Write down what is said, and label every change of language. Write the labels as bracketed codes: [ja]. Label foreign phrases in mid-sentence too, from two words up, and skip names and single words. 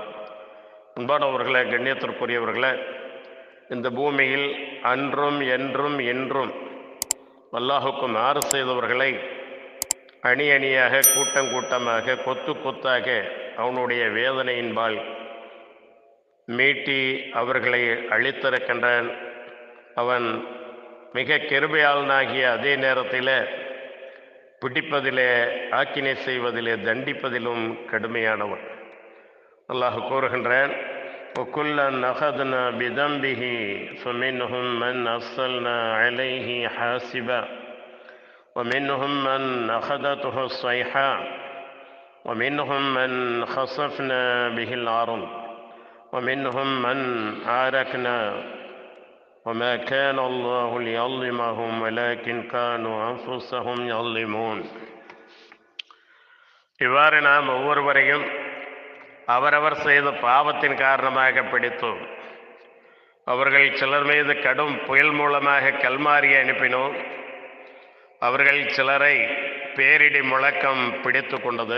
[ta] அன்பானவர்களே, கண்ணியத்திற்குரியவர்களே, இந்த பூமியில் அன்றும் என்றும் இன்றும் அல்லாஹுக்கு மாறு செய்தவர்களை அணி அணியாக, கூட்டம் கூட்டமாக, கொத்து கொத்தாக அவனுடைய வேதனையின்பால் மீட்டி அவர்களை அழித்திருக்கின்றான். அவன் மிக கிருபையாளனாகிய அதே நேரத்தில் பிடிப்பதிலே, ஆக்கினை செய்வதிலே, தண்டிப்பதிலும் கடுமையானவன். அல்லாஹ் கூறுகின்றான், [ar] وَكُلًّا أَخَذْنَا بِذَنبِهِ فَمِنْهُمْ مَنْ أَرْسَلْنَا عَلَيْهِ حَاصِبًا وَمِنْهُمْ مَنْ أَخَذَتْهُ الصَّيْحَةُ وَمِنْهُمْ مَنْ خَسَفْنَا بِهِ الْأَرْضَ وَمِنْهُمْ مَنْ أَغْرَقْنَا وَمَا كَانَ اللَّهُ لِيَظْلِمَهُمْ وَلَكِنْ كَانُوا أَنفُسَهُمْ يَظْلِمُونَ. [ta] இவ்வாறு நாம் ஒவ்வொருவரையும் அவரவர் செய்த பாவத்தின் காரணமாக பிடித்தோம். அவர்கள் சிலர் மீது கடும் புயல் மூலமாக கல்மாரியை அனுப்பினோம். அவர்கள் சிலரை பேரிடி முழக்கம் பிடித்து கொண்டது.